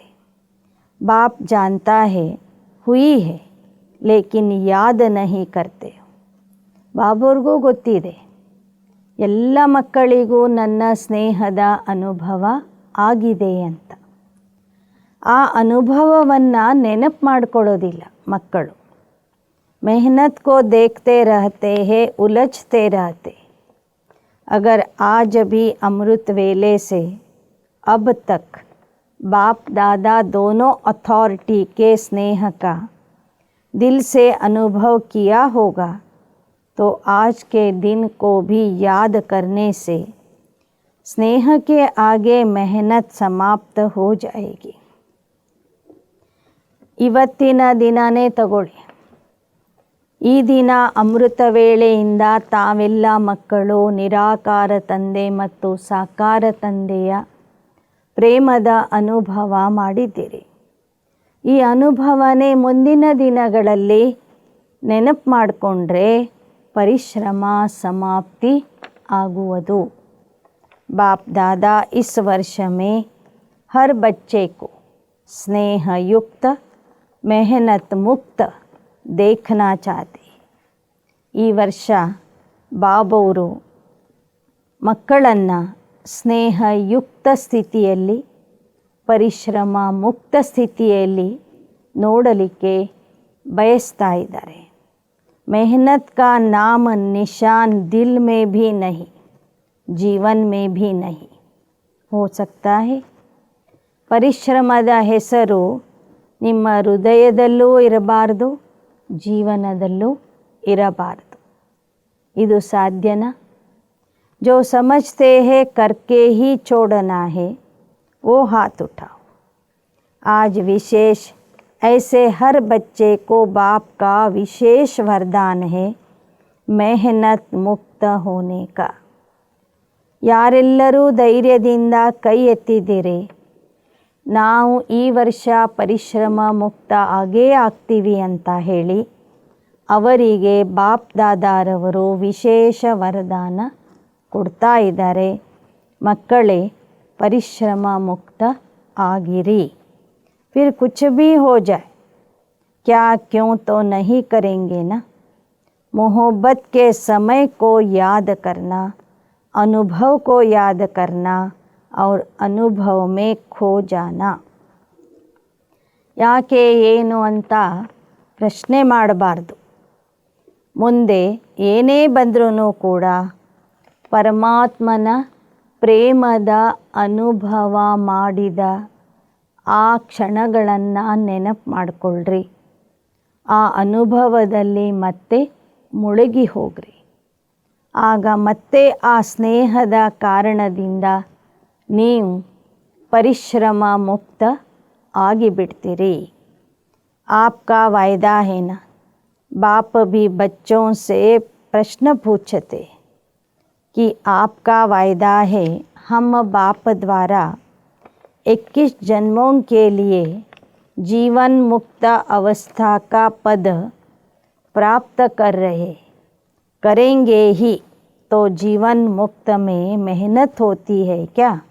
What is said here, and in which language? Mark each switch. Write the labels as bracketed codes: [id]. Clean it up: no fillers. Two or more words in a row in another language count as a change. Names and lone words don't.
[hi] बाप जानता है हुई है लेकिन याद नहीं करते. [kn] ಬಾಬವ್ರಿಗೂ ಗೊತ್ತಿದೆ, ಎಲ್ಲ ಮಕ್ಕಳಿಗೂ ನನ್ನ ಸ್ನೇಹದ ಅನುಭವ ಆಗಿದೆ ಅಂತ. ಆ ಅನುಭವವನ್ನು ನೆನಪು ಮಾಡಿಕೊಳ್ಳೋದಿಲ್ಲ, [hi] मक्कड़ू मेहनत को देखते रहते हैं, उलझते रहते। अगर आज भी अमृत वेले से अब तक बाप दादा दोनों अथॉरिटी के स्नेह का दिल से अनुभव किया होगा तो आज के दिन को भी याद करने से स्नेह के आगे मेहनत समाप्त हो जाएगी। [kn] ಇವತ್ತಿನ ದಿನನೇ ತಗೊಳ್ಳಿ. ಈ ದಿನ ಅಮೃತ ವೇಳೆಯಿಂದ ತಾವೆಲ್ಲ ಮಕ್ಕಳು ನಿರಾಕಾರ ತಂದೆ ಮತ್ತು ಸಾಕಾರ ತಂದೆಯ ಪ್ರೇಮದ ಅನುಭವ ಮಾಡಿದ್ದೀರಿ. ಈ ಅನುಭವನೇ ಮುಂದಿನ ದಿನಗಳಲ್ಲಿ ನೆನಪು ಮಾಡಿಕೊಂಡ್ರೆ ಪರಿಶ್ರಮ ಸಮಾಪ್ತಿ ಆಗುವುದು. [hi] बाप दादा इस वर्ष में हर बच्चे को स्नेह युक्त मेहनत मुक्त देखना चाहते. [kn] ಈ ವರ್ಷ ಬಾಬವರು ಮಕ್ಕಳನ್ನು ಸ್ನೇಹಯುಕ್ತ ಸ್ಥಿತಿಯಲ್ಲಿ ಪರಿಶ್ರಮ ಮುಕ್ತ ಸ್ಥಿತಿಯಲ್ಲಿ ನೋಡಲಿಕ್ಕೆ ಬಯಸ್ತಾ ಇದ್ದಾರೆ. [hi] मेहनत का नाम निशान दिल में भी नहीं, जीवन में भी नहीं हो सकता है. [kn] ಪರಿಶ್ರಮದ ಹೆಸರು ನಿಮ್ಮ ಹೃದಯದಲ್ಲೂ ಇರಬಾರ್ದು, ಜೀವನದಲ್ಲೂ ಇರಬಾರ್ದು. ಇದು ಸಾಧ್ಯನಾ? [hi] जो समझते हैं करके ही छोड़ना है वो हाथ उठाओ. आज विशेष ऐसे हर बच्चे को बाप का विशेष वरदान है मेहनत मुक्त होने का. [kn] ಯಾರೆಲ್ಲರೂ ಧೈರ್ಯದಿಂದ ಕೈ ಎತ್ತಿದ್ದೀರಿ, ನಾವು ಈ ವರ್ಷ ಪರಿಶ್ರಮ ಮುಕ್ತ ಆಗೇ ಆಗ್ತೀವಿ ಅಂತ ಹೇಳಿ ಅವರಿಗೆ ಬಾಪ್ ದಾದಾರವರು ವಿಶೇಷ ವರದಾನ ಕೊಡ್ತಾ ಇದ್ದಾರೆ. ಮಕ್ಕಳೇ, ಪರಿಶ್ರಮ ಮುಕ್ತ ಆಗಿರಿ. [hi] फिर कुछ भी हो जाए क्या क्यों तो नहीं करेंगे ना. मोहब्बत के समय को याद करना, अनुभव को याद करना और अनुभव में खो जाना. [kn] ಯಾಕೆ ಏನು ಅಂತ ಪ್ರಶ್ನೆ ಮಾಡಬಾರ್ದು. ಮುಂದೆ ಏನೇ ಬಂದ್ರೂ ಕೂಡ ಪರಮಾತ್ಮನ ಪ್ರೇಮದ ಅನುಭವ ಮಾಡಿದ ಆ ಕ್ಷಣಗಳನ್ನು ನೆನಪು ಮಾಡಿಕೊಳ್ಳ್ರಿ. ಆ ಅನುಭವದಲ್ಲಿ ಮತ್ತೆ ಮುಳುಗಿ ಹೋಗ್ರಿ. ಆಗ ಮತ್ತೆ ಆ ಸ್ನೇಹದ ಕಾರಣದಿಂದ ನೀವು ಪರಿಶ್ರಮ ಮುಕ್ತ ಆಗಿಬಿಡ್ತೀರಿ. [hi] आपका वायदा है ना. बाप भी बच्चों से प्रश्न पूछते कि आपका वायदा है हम बाप द्वारा 21 जन्मों के लिए जीवन मुक्त अवस्था का पद प्राप्त कर रहे, करेंगे ही तो जीवन मुक्त में मेहनत होती है क्या.